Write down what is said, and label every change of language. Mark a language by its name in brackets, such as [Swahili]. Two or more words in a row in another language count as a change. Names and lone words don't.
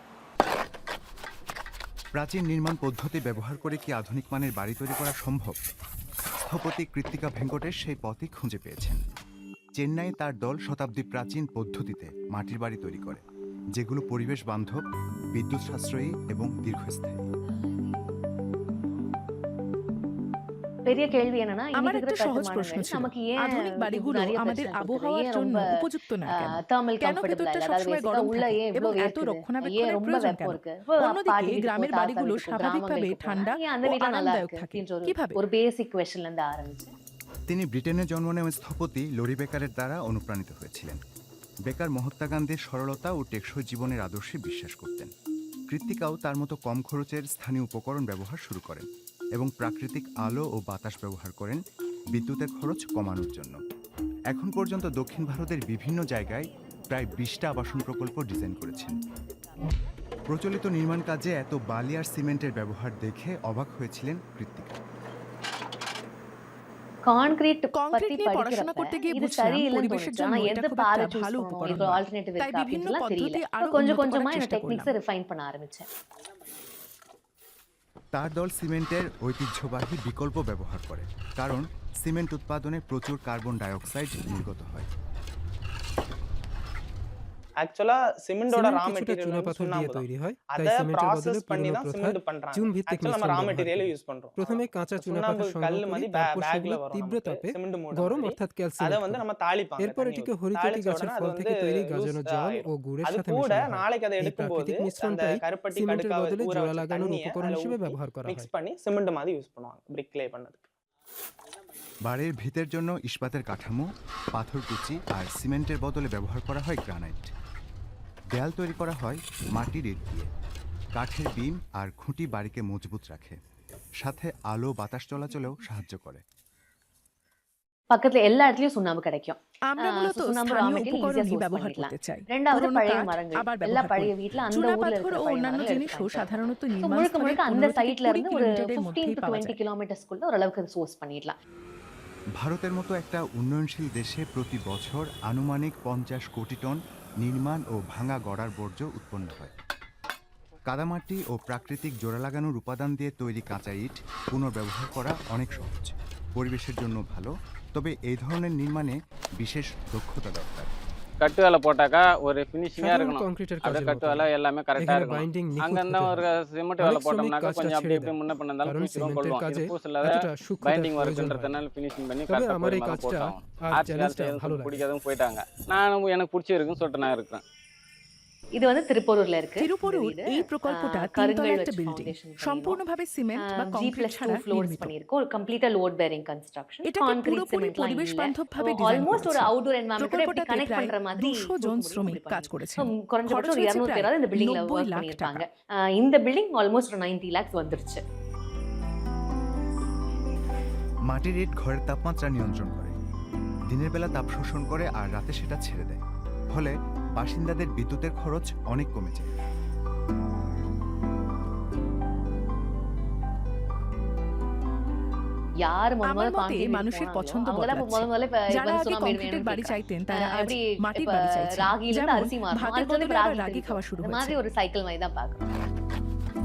[Bangla] প্রাচীন নির্মাণ পদ্ধতি ব্যবহার করে কি আধুনিক মানের বাড়ি তৈরি করা সম্ভব? স্থপতি কৃত্তিকা ভেঙ্কটেশ সেই পথই খুঁজে পেয়েছেন। চেন্নাইয়ে তার দল শতাব্দী প্রাচীন পদ্ধতিতে মাটির বাড়ি তৈরি করে, যেগুলো পরিবেশ বান্ধব, বিদ্যুৎ সাশ্রয়ী এবং দীর্ঘস্থায়ী। [Tamil] பெரிய கேள்வி என்னன்னா [Bangla] আমার একটা সহজ প্রশ্ন ছিল, আধুনিক বাড়িগুলো আমাদের আবহাওয়ার জন্য উপযুক্ত না কেন? কেন ভেতরটা সবসময় গরম থাকে এবং এত রক্ষণাবেক্ষণের প্রয়োজন কেন? অন্যদিকে গ্রামের বাড়িগুলো স্বাভাবিকভাবে ঠান্ডা ও আরামদায়ক থাকে কিভাবে? [Tamil] ஒரு [English] basic question [Tamil] இருந்து ஆரம்பிச்சு [Bangla] তিনি ব্রিটেনে জন্ম নেওয়া স্থপতি লরি বেকারের দ্বারা অনুপ্রাণিত হয়েছিলেন। বেকার মহাত্মা গান্ধীর সরলতা ও টেকসই জীবনের আদর্শে বিশ্বাস করতেন। কৃত্তিকাও তার মতো কম খরচের স্থানীয় উপকরণ ব্যবহার শুরু করেন এবং প্রাকৃতিক আলো ও বাতাস ব্যবহার করেন বিদ্যুতের খরচ কমানোর জন্য। এখন পর্যন্ত দক্ষিণ ভারতের বিভিন্ন জায়গায় প্রায় 20টা আবাসন প্রকল্প ডিজাইন করেছেন। প্রচলিত নির্মাণ কাজে এত বালি আর সিমেন্টের ব্যবহার দেখে অবাক হয়েছিলেন কৃত্তিকা। [Tamil] கான்கிரீட் [Bangla] কংক্রিট নিয়ে পড়াশোনা করতে গিয়ে বুঝলাম পরিবেশের জন্য এটা খুব একটা ভালো উপকরণ নয়। [Tamil] ஆல்டர்னேட்டிவ் [Bangla] তাই বিভিন্ন পদ্ধতি আরো [Tamil] கொஞ்சம் [Bangla] উন্নত [Tamil] கொஞ்சமா [Bangla] করার [Tamil] இந்த [Bangla] চেষ্টা [Tamil] টেকনিক্স [Bangla] করলাম। [Tamil] রিফাইন பண்ண ஆரம்பிச்சேன்। [Bangla] তার দল সিমেন্টের ঐতিহ্যবাহী বিকল্প ব্যবহার করে, কারণ সিমেন্ট উৎপাদনে প্রচুর কার্বন ডাইঅক্সাইড নির্গত হয়। [Tamil] ஆக்சுவலா சிமெண்டோட ரா [Bangla] সিমেন্ট কিছুটা [Tamil] மெட்டீரியல் [Bangla] চুনাপাথর দিয়ে [Tamil] சுண்ணாம்பு [Bangla] তৈরি হয়, [Tamil] தான் [Bangla] তাই [Tamil] அதை [Bangla] সিমেন্টের বদলে [Tamil] ப்ராசஸ் பண்ணி [Bangla] পুরনো [Tamil] தான் [Bangla] প্রথার [Tamil] சிமெண்ட் பண்றாங்க [Bangla] চুন ভিত্তিক [Tamil] ஆக்சுவலா நம்ம [Bangla] মিশ্রণ [Tamil] ரா [Bangla] ব্যবহার [Tamil] மெட்டீரியல் [Bangla] করি। [Tamil] யூஸ் பண்றோம் [Bangla] প্রথমে কাঁচা চুনাপাথর [Tamil] சுண்ணாம்பு [Bangla] সংগ্রহ [Tamil] கல்லு [Bangla] করি, [Tamil] மாதிரி [Bangla] তারপর [Tamil] பேக்ல [Bangla] সেগুলো [Tamil] வரும் [Bangla] তীব্র [Tamil] நமக்கு [Bangla] তাপে [Tamil] சிமெண்ட் மூட [Bangla] গরম [Tamil] மாதிரி [Bangla] অর্থাৎ [Tamil] அதை [Bangla] ক্যালসিনেট [Tamil] வந்து [Bangla] করি। [Tamil] நம்ம தாளிப்பாங்க [Bangla] এরপর [Tamil] தண்ணி [Bangla] এটিকে [Tamil] ஊத்தி [Bangla] হরিতকি [Tamil] தாளிச்ச [Bangla] গাছের [Tamil] உடனே அது [Bangla] ফল [Tamil] வந்து [Bangla] থেকে তৈরি গাজানো [Tamil] லூஸ் [Bangla] জল ও [Tamil] ஆயிடும் [Bangla] গুড়ের [Tamil] அது [Bangla] সাথে [Tamil] கூட [Bangla] মেশানো হয়। [Tamil] நாளைக்கு அதை [Bangla] এই [Tamil] எடுக்கும்போது [Bangla] প্রাকৃতিক [Tamil] அந்த [Bangla] মিশ্রণটাই [Tamil] கருப்பட்டி [Bangla] সিমেন্টের [Tamil] கடுக்காவை [Bangla] বদলে [Tamil] ஊற [Bangla] জোড়া [Tamil] வச்ச [Bangla] লাগানোর [Tamil] தண்ணியை [Bangla] উপকরণ [Tamil] அதில் [Bangla] হিসেবে [Tamil] ஊற்றி [Bangla] ব্যবহার করা [Tamil] மிக்ஸ் [Bangla] হয়। [Tamil] பண்ணி சிமெண்ட் மாதிரி யூஸ் பண்ணுவாங்க [English] brick lay [Tamil] பண்ணதுக்கு [Bangla] বাড়ির ভিতের জন্য ইস্পাতের কাঠামো, পাথরকুচি আর সিমেন্টের বদলে ব্যবহার করা হয় গ্রানাইট। দেয়াল তৈরি করা হয় মাটির ইট দিয়ে। কাঠের বিম আর খুঁটি বাড়িকে মজবুত রাখে, সাথে আলো বাতাস চলাচলেও সাহায্য করে। [Tamil] பக்கத்துல எல்லா இடத்துலயும் சுண்ணாம்பு கிடைக்கும்। [Bangla] আমরা মূলত [Tamil] சுண்ணாம்பு raw [Bangla] স্থানীয় [English] material easy- [Tamil] ஆ [Bangla] উপকরণই [Tamil] source [Bangla] ব্যবহার [Tamil] பண்ணிக்கலாம்। [Bangla] করতে চাই। [Tamil] ரெண்டாவது [Bangla] পুরনো [Tamil] பழைய [Bangla] কাঠ [Tamil] மரங்கள், [Bangla] আবার [Tamil] எல்லா [Bangla] ব্যবহার [Tamil] பழைய [Bangla] করি। [Tamil] வீட்ல அந்த [Bangla] চুনা [Tamil] ஊர்ல [Bangla] পাথর [Tamil] இருக்கிற [Bangla] ও [Tamil] பழைய [Bangla] অন্যান্য [Tamil] மரங்களை [Bangla] জিনিসও [Tamil] எடுத்து [Bangla] সাধারণত [Tamil] So, [Bangla] নির্মাণ [Tamil] முழுக்க [Bangla] স্থলের [Tamil] முழுக்க அந்த [Bangla] 15 থেকে [Tamil] சைட்ல [Bangla] 20 [Tamil] இருந்து ஒரு [Bangla] কিলোমিটারের [Tamil] 15 [Bangla] মধ্যেই [Tamil] to [Bangla] পাওয়া [Tamil] 20 [Bangla] যায়। [Tamil] কিলোমিটারஸ்க்குள்ள ஓரளவுக்கு সোর্স பண்ணிடலாம்। [Bangla] ভারতের মতো একটা উন্নয়নশীল দেশে প্রতি বছর আনুমানিক 50 কোটি টন নির্মাণ ও ভাঙা গড়ার বর্জ্য উৎপন্ন হয়। কাদামাটি ও প্রাকৃতিক জোড়া লাগানোর উপাদান দিয়ে তৈরি কাঁচা ইট পুনর্ব্যবহার করা অনেক সহজ, পরিবেশের জন্য ভালো, তবে এই ধরনের নির্মাণে বিশেষ দক্ষতা দরকার। [Tamil] கட்டு வேலை போட்டாக்கா ஒரு ஃபினிஷிங்காக [Bangla] সাধারণ [Tamil] இருக்கணும். [Bangla] কংক্রিটের [Tamil] அப்படியே [Bangla] কাজের [Tamil] கட்டு [Bangla] মতো [Tamil] வேலை எல்லாமே கரெக்டாக [Bangla] এখানে [Tamil] இருக்கணும். [Bangla] বাইন্ডিং নিখুঁত [Tamil] அங்கேருந்தா [Bangla] হতে [Tamil] ஒரு [Bangla] হয়। [Tamil] சிமெண்ட் [Bangla] অনেক [Tamil] வேலை [Bangla] শ্রমিক [Tamil] போட்டோம்னாக்கா [Bangla] কাজটা [Tamil] கொஞ்சம் அப்படி [Bangla] ছেড়ে [Tamil] இப்படி [Bangla] দেন, [Tamil] முன்ன பண்ண இருந்தாலும் [Bangla] কারণ [Tamil] பூசிடும் [Bangla] সিমেন্টের [Tamil] கொள்ளும். [Bangla] কাজে [Tamil] இது பூசில்லாத [Bangla] এতটা সূক্ষ্মতার [Tamil] பைண்டிங் [Bangla] প্রয়োজন হয়। [Tamil] ஒர்க்குன்றதுனால ஃபினிஷிங் பண்ணி [Bangla] তবে [Tamil] கரெக்டாக [Bangla] আমার এই [Tamil] பொறுமையாக [Bangla] কাজটা [Tamil] போட்டாங்க. [Bangla] আর [Tamil] ஆர்ட்ஸ் [Bangla] চ্যালেঞ্জটা [Tamil] காலத்துல [Bangla] ভালো লাগে। [Tamil] பிடிக்காதவங்க போயிட்டாங்க. நானும் எனக்கு பிடிச்சிருக்குன்னு சொல்லிட்டு நான் இருக்கிறேன். இது வந்து திருப்பூர்ல இருக்கு। [Bangla] তিরুপরুর [Tamil] இந்த [Bangla] এই [Tamil] வீடு, [Bangla] প্রকল্পটা [Tamil] கருங்கல் [Bangla] তিনতলা একটা [Tamil] வச்சு [Bangla] বিল্ডিং, [Tamil] foundation பண்ணிருக்கோம்। [Bangla] সম্পূর্ণভাবে সিমেন্ট বা [Tamil] G+2 [Bangla] কংক্রিট ছাড়া [Tamil] floors [Bangla] নির্মিত। [Tamil] பண்ணிருக்கோம்। ஒரு கம்ப்ளீட்டா [English] load bearing construction. [Bangla] এটাকে [Tamil] கான்கிரீட் [Bangla] পুরোপুরি [Tamil] সিমেন্ட்லாம் [Bangla] পরিবেশ [Tamil] இல்ல। [Bangla] বান্ধবভাবে ডিজাইন [Tamil] ஆல்மோஸ்ட் ஒரு [Bangla] করেছে। [English] outdoor environment [Tamil] எப்படி [Bangla] প্রকল্পটাতে [Tamil] கனெক্ட் [Bangla] প্রায় [Tamil] பண்ற மாதிரி [Bangla] 200 জন শ্রমিক কাজ করেছেন। [Tamil] குறைஞ்சபட்சம் ஒரு [Bangla] খরচ হয়েছে [Tamil] 200 [Bangla] প্রায় [Tamil] பேராவது இந்த பில்டிங்ல [Bangla] 90 [Tamil] ஒர்க் [Bangla] লাখ [Tamil] பண்ணிருப்பாங்க। [Bangla] টাকা। [Tamil] இந்த பில்டிங் ஆல்மோஸ்ட் 90 lakhs வந்துருச்சு। [Bangla] মাটির ইট ঘরের তাপমাত্রা নিয়ন্ত্রণ করে, দিনের বেলা তাপ শোষণ করে আর রাতে সেটা ছেড়ে দেয়, ফলে বাসিন্দাদের বিদ্যুতের খরচ অনেক কমে যায়। [Tamil] யார் [Bangla] আমার [Tamil] முதல்ல [Bangla] মতে [Tamil] கான்கிரீட் [Bangla] মানুষের পছন্দ [Tamil] அவங்கலாம் [Bangla] বদলাচ্ছে। [Tamil] முதல்ல [Bangla] যারা আগে [Tamil] சுண்ணாம்பு [Bangla] কংক্রিটের বাড়ি [Tamil] வேணும்னு [Bangla] চাইতেন তারা আজ [Tamil] எப்படி [Bangla] মাটির [Tamil] இப்ப [Bangla] বাড়ি চাইছেন। [Tamil] ராகில இருந்து [Bangla] যেমন [Tamil] அரிசி மாறணும், [Bangla] ভাতের [Tamil] அதுக்கு வந்து [Bangla] বদলে আবার [Tamil] ராகி [Bangla] রাগি [Tamil] தெரியும்। [Bangla] খাওয়া শুরু [Tamil] இந்த [Bangla] হয়েছে। [Tamil] மாதிரி ஒரு சைக்கிள் மாதிரி தான் பார்க்கணும்।